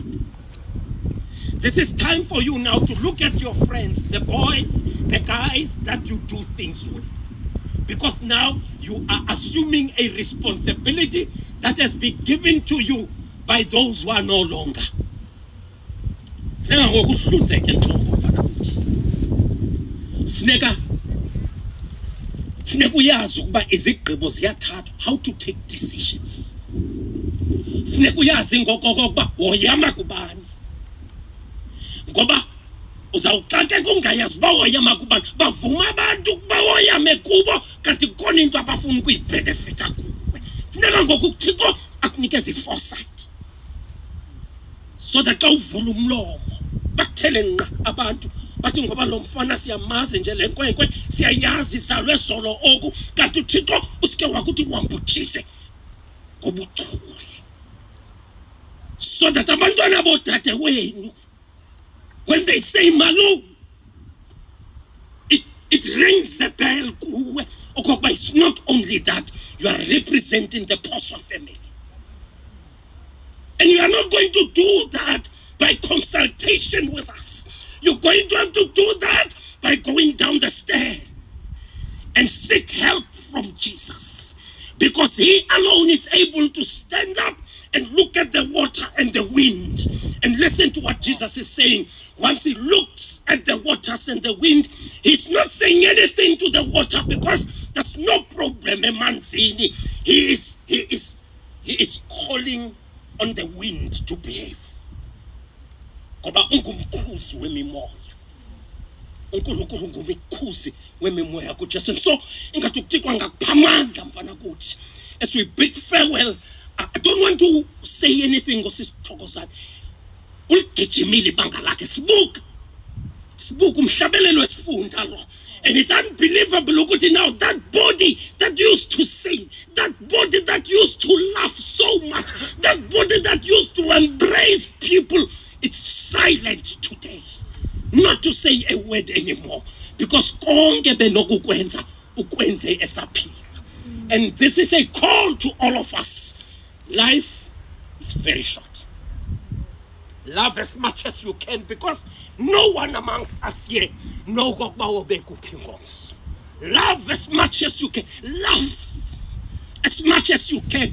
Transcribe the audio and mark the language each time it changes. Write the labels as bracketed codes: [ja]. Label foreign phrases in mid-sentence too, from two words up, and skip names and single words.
[en] This is time for you now to look at your friends, the boys, the guys that you do things with. Because now you are assuming a responsibility that has been given to you by those who are no longer. [xh] Funeka uyazi ukuba izigqibo ziyathathwa, [en] how to take decisions. [xh] Funeka uyazi ngokokuba woyama kubani. Ngoba uzawuxake kungayazi uba woyama kubani, bavuma abantu ukuba woyame kubo kanti kukhona into abafuna ukuyibhenefitha kuwe. Funeka ngoku uThixo akunikeze i-foresight. [en] So that [xh] xa uvula umlomo bakuthele nqa abantu bathi ngoba lo mfana siyamazi nje le nkwenkwe siyayazi izalwe solo oku kanti uThixo usike wakuthi wambutshise ngobuchule. [en] So that [xh] abantwana bodade wenu, [en] when they say Malu, it rings a bell kuwe. Okokuba it's not only that, you are representing the Poswa family. And you are not going to do that by consultation with us. You're going to have to do that by going down the stairs and seek help from Jesus. Because he alone is able to stand up and look at the water and the wind and listen to what Jesus is saying. Once he looks at the waters and the wind, he's not saying anything to the water because there's no problem. Emanzini, he is calling on the wind to behave. [xh] Ngoba ungumkhuzi wemimoya. [zu] uNkulunkulu ngumkhuzi wemimoya kuJesu. [xh] So ingathi ukuthikwa ngakuphamandla mfana kuthi. [en] As we bid farewell, I don't want to say anything ngosisi Thokozani. [zu] Uligijimile ibanga lakhe sibuka umhlabelelo wesifunda lo. [en] And it's unbelievable ukuthi now that body that used to sing, that body that used to laugh so much, that body that used to embrace people, it's silent today. Not to say a word anymore. [xh] Because konke benokukwenza ukwenze esaphila. [en] And this is a call to all of us. Life is very short. Love as much as you can, because no one amongst us here know ngos. Love as much as you can. Love as much as you can.